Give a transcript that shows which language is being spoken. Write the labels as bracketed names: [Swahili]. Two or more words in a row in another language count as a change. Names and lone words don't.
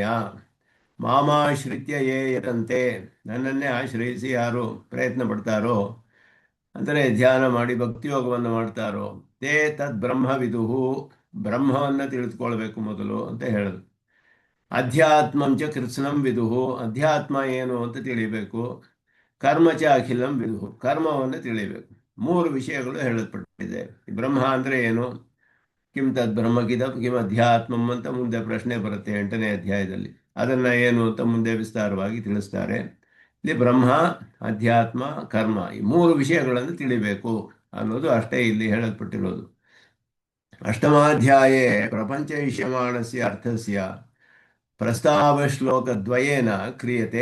[Sanskrit] ಮಾಮಾಶ್ರಿತ್ಯ ಯೇ ಯತಂತೆ, [Kannada] ನನ್ನನ್ನೇ ಆಶ್ರಯಿಸಿ ಯಾರು ಪ್ರಯತ್ನ ಪಡ್ತಾರೋ, ಅಂದರೆ ಧ್ಯಾನ ಮಾಡಿ ಭಕ್ತಿಯೋಗವನ್ನು ಮಾಡ್ತಾರೋ, [Sanskrit] ತೇ ತದ್ ಬ್ರಹ್ಮವಿದುಹು, [Kannada] ಬ್ರಹ್ಮವನ್ನು ತಿಳಿದುಕೊಳ್ಬೇಕು ಮೊದಲು ಅಂತ ಹೇಳೋದು. [Sanskrit] ಅಧ್ಯಾತ್ಮಂಚ ಕೃತ್ಸ್ನಂ ವಿದುಹು, [Kannada] ಅಧ್ಯಾತ್ಮ ಏನು ಅಂತ ತಿಳಿಯಬೇಕು. [Sanskrit] ಕರ್ಮ ಚ ಅಖಿಲಂ ವಿದುಹು, [Kannada] ಕರ್ಮವನ್ನು ತಿಳಿಯಬೇಕು. 3 ವಿಷಯಗಳು ಹೇಳಲ್ಪಟ್ಟಿದೆ. ಬ್ರಹ್ಮ ಅಂದರೆ ಏನು, [Sanskrit] ಕಿಂ ತದ್ ಕಿಂ ಅಧ್ಯಾತ್ಮಂ [Kannada] ಅಂತ ಮುಂದೆ ಪ್ರಶ್ನೆ ಬರುತ್ತೆ 8ನೇ ಅಧ್ಯಾಯದಲ್ಲಿ. ಅದನ್ನು ಏನು ಅಂತ ಮುಂದೆ ವಿಸ್ತಾರವಾಗಿ ತಿಳಿಸ್ತಾರೆ. ಇಲ್ಲಿ ಬ್ರಹ್ಮ, ಅಧ್ಯಾತ್ಮ, ಕರ್ಮ, ಈ 3 ವಿಷಯಗಳನ್ನು ತಿಳಿಬೇಕು ಅನ್ನೋದು ಅಷ್ಟೇ ಇಲ್ಲಿ ಹೇಳಲ್ಪಟ್ಟಿರೋದು. [Sanskrit] ಅಷ್ಟಮಾಧ್ಯಾಯೇ ಪ್ರಪಂಚ ಇಷ್ಯಮಾಣಸ್ಯ ಅರ್ಥಸ್ಯ ಪ್ರಸ್ತಾವಶ್ಲೋಕದ್ವಯೇನ ಕ್ರಿಯತೆ.